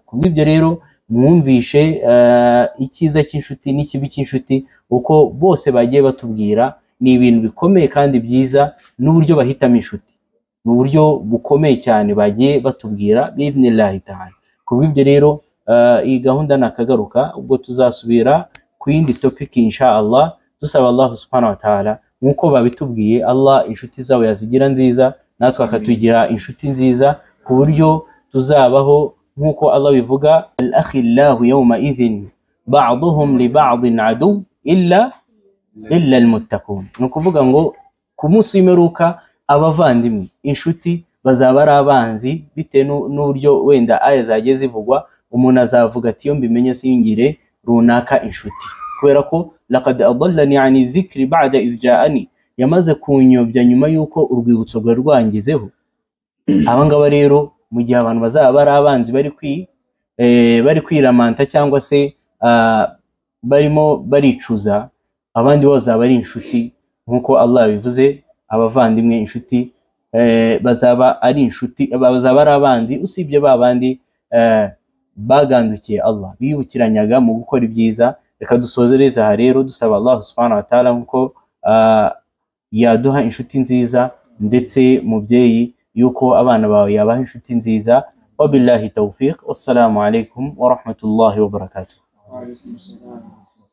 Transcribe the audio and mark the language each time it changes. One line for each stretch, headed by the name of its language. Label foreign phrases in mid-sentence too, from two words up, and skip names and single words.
Kinyarwanda: Kubw'ibyo rero mwumvishe icyiza cy'inshuti n'ikibi cy'inshuti, uko bose bagiye batubwira. Ni ibintu bikomeye kandi byiza, n'uburyo bahitamo inshuti mu buryo bukomeye cyane bagiye batubwira
Arabic: بإذن الله تعالى.
Kinyarwanda: Kubw'ibyo rero iyi gahunda nakagaruka, ubwo tuzasubira ku yindi topic
Arabic: إن شاء الله,
Kinyarwanda: dusaba Allah
Arabic: سبحانه وتعالى
Kinyarwanda: nk'uko babitubwiye, Allah inshuti zawe yazigira nziza, natwe akatugira inshuti nziza, ku buryo tuzabaho nk'uko Allah bivuga,
Arabic: الأخلاء يومئذ بعضهم لبعض عدو إلا المتقين.
Kinyarwanda: Ni ukuvuga ngo ku munsi w'imperuka abavandimwe, inshuti bazaba ari abanzi, bitewe n'uburyo wenda aya zagiye zivugwa. Umuntu azavuga ati iyo mbimenye singire runaka inshuti, kubera ko
Arabic: لقد أضلني عن الذكر بعد إذ جاءني,
Kinyarwanda: yamaze kunyobya nyuma y'uko urwibutso rwari rwangizeho. Abangaba rero mu gihe abantu bazaba bari abanzi bari kwiramanta cyangwa se barimo baricuza, abandi bazaba ari inshuti nk'uko Allah bivuze. Abavandimwe, inshuti bazaba ari inshuti, bazaba ari abanzi, usibye babandi bagandukiye Allah, bibukiranyaga mu gukora ibyiza. Reka dusozereze aha rero dusaba Allah
Arabic: سبحانه وتعالى
Kinyarwanda: nk'uko yaduha inshuti nziza, ndetse mubyeyi yuko abana bawe yabaha inshuti nziza.
Arabic: وبالله التوفيق والسلام عليكم ورحمة الله وبركاته.